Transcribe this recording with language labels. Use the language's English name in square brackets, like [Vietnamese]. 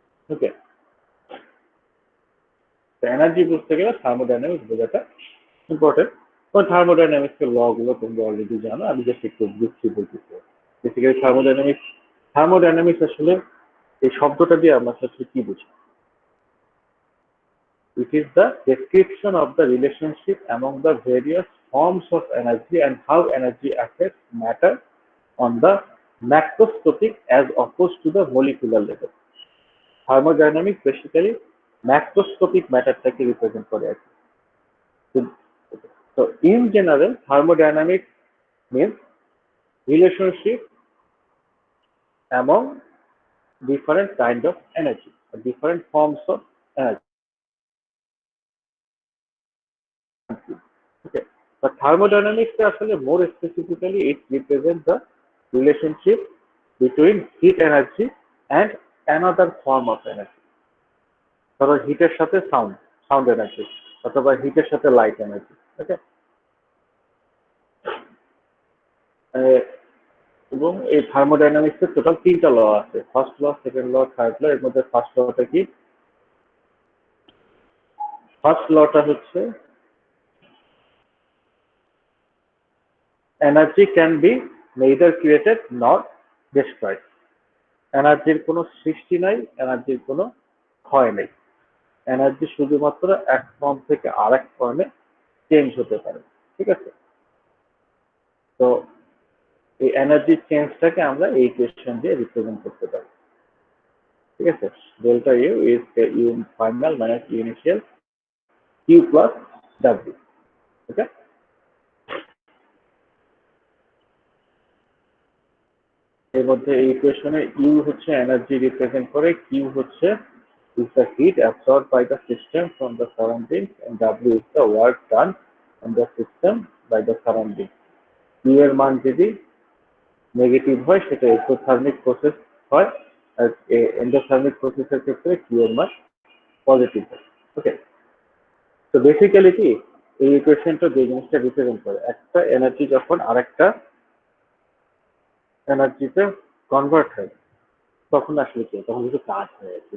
[Bangla] ওকে, তো এনার্জি বুঝতে গেলে থার্মোডাইনামিক্স বোঝাটা ইম্পর্টেন্ট। তো থার্মোডাইনামিক্সের ল গুলো তোমরা অলরেডি জানো, আমি জাস্ট একটু বুঝছি বলতেছি। বেসিক্যালি থার্মোডাইনামিক্স আসলে এই শব্দটা দিয়ে আমরা আসলে কি বুঝি? [English] It is the description of the relationship among the various forms of energy and how energy affects matter on the macroscopic as opposed to the molecular level. [Bangla] Thermodynamics basically macroscopic matter-টাকে represent করে আর কি। [English] So in general, thermodynamics means relationship among different kind of energy, different forms of energy. Okay, but thermodynamics actually more specifically it represents the relationship between heat energy and another form of energy. [Bangla] ধরো হিটের সাথে sound energy, অথবা হিটের সাথে light energy. ওকে, এবং এই thermodynamics এর total 3টা ল আছে। First ল, second law, third ল। এর মধ্যে ফার্স্ট লটা কি? ফার্স্ট লটা হচ্ছে [English] Energy can be neither created not destroyed. [Bangla] এনার্জির কোনো সৃষ্টি নাই, এনার্জির কোনো ক্ষয় নেই। এনার্জি শুধুমাত্র এক ফর্ম থেকে আরেক ফর্মে চেঞ্জ হতে পারে। ঠিক আছে, তো এই এনার্জি চেঞ্জটাকে আমরা এই ইকুয়েশন দিয়ে রিপ্রেজেন্ট করতে পারি। [English] ঠিক আছে, delta U is U final minus U initial Q plus W. [Bangla] ওকে, এর মধ্যে এই ইকুয়েশনে ইউ হচ্ছে এনার্জি রিপ্রেজেন্ট করে, কিউ হচ্ছে [English] is the heat absorbed by the system from the surroundings, and W is the work done on the system by the surroundings. [Bangla] Q এর মান যদি নেগেটিভ হয় সেটা এক্সোথার্মিক প্রসেস হয়, আর এন্ডোথার্মিক প্রসেসের ক্ষেত্রে Q এর মান পজিটিভ হয়। ওকে, তো বেসিক্যালি কি এই ইকুয়েশনটা যে জিনিসটা রিপ্রেজেন্ট করে, একটা এনার্জি যখন আরেকটা এনার্জিতে কনভার্ট হয় তখন আসলে কি, তখন কিছু কাজ হয়ে যাচ্ছে।